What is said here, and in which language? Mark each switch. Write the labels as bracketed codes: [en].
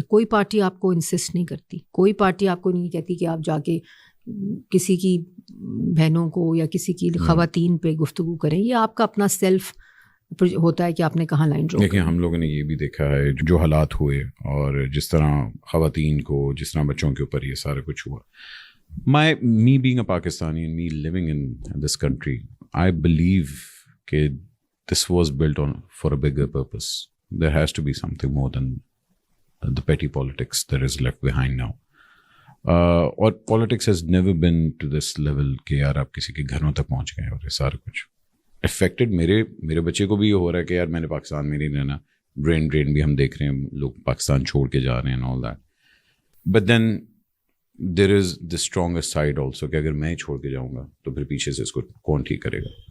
[ur] کوئی پارٹی آپ کو انسسٹ نہیں کرتی, کوئی پارٹی آپ کو نہیں کہتی کہ آپ جا کے کسی کی بہنوں کو یا کسی کی خواتین پہ گفتگو کریں. یہ آپ کا اپنا سیلف ہوتا ہے کہ آپ نے کہاں لائن ڈرا. دیکھیں ہم لوگوں نے یہ بھی دیکھا ہے جو حالات ہوئے اور جس طرح خواتین کو, جس طرح بچوں کے اوپر یہ سارا کچھ ہوا. [en] me being a Pakistani and me living in this country, I believe [ur] کہ [en] this was built on for a bigger purpose. There has to be something more than the petty politics that is left behind now. [ur] اور [en] politics has never been to this level [ur] کہ یار آپ کسی کے گھروں تک پہنچ گئے اور یہ سارا کچھ افیکٹڈ. میرے بچے کو بھی یہ ہو رہا ہے کہ یار میں نے پاکستان میں نہیں رہنا. ڈرین بھی ہم دیکھ رہے ہیں, لوگ پاکستان چھوڑ کے جا رہے ہیں [en] all that. But then there is the stronger side also [ur] کہ اگر میں چھوڑ کے جاؤں گا تو پھر پیچھے سے اس کو کون ٹھیک کرے گا.